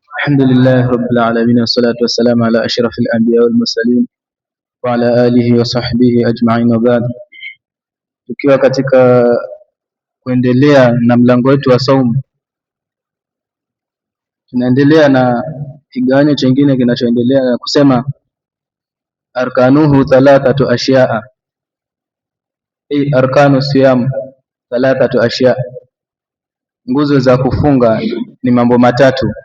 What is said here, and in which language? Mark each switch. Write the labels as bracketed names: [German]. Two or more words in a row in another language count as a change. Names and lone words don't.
[Arabic] الحمد لله رب العالمين والصلاة والسلام على أشرف الأنبياء والمرسلين وعلى آله وصحبه أجمعين وبعد. [Swahili] Tukiwa katika kuendelea na mlango wetu wa saumu, tunaendelea na kigawanyo chengine kinachoendelea na kusema [Arabic] أركانه ثلاثة أشياء، أركان الصيام ثلاثة أشياء, [Swahili] nguzo za kufunga ni mambo matatu.